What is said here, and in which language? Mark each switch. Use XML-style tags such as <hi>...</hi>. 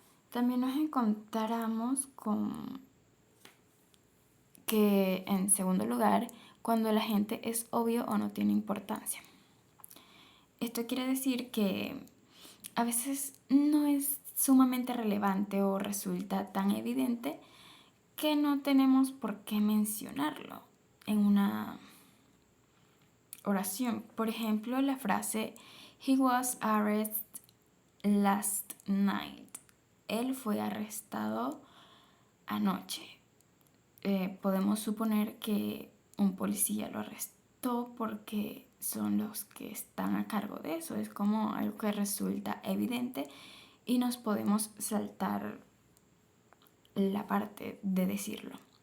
<es>También nos encontramos con que, en segundo lugar, cuando la gente es obvio o no tiene importancia. Esto quiere decir que a veces no es sumamente relevante o resulta tan evidente que no tenemos por qué mencionarlo en una oración. Por ejemplo, la frase</es> <en>He was arrested last night.</en> <es>él fue arrestado anoche. Podemos suponer que un policía lo arrestó porque son los que están a cargo de eso. Es como algo que resulta evidente y nos podemos saltar la parte de decirlo.</es>